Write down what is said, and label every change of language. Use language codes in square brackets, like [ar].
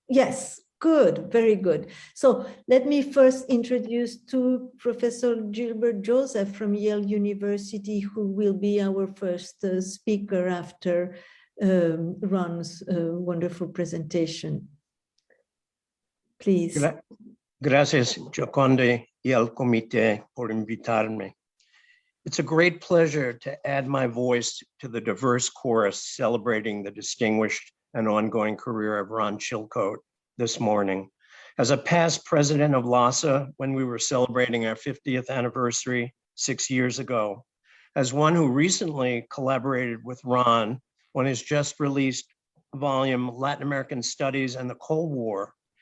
[en] Yes, good, very good. So let me first introduce to Professor Gilbert Joseph from Yale University, who will be our first speaker after Ron's wonderful presentation. Please. [es] Gracias, Gioconde y al comité por invitarme. [en] It's a great pleasure to add my voice to the diverse chorus celebrating the distinguished and ongoing career of Ron Chilcote this morning. As a past president of LASA, when we were celebrating our 50th anniversary 6 years ago, as one who recently collaborated with Ron on his just released volume, Latin American Studies and the Cold War,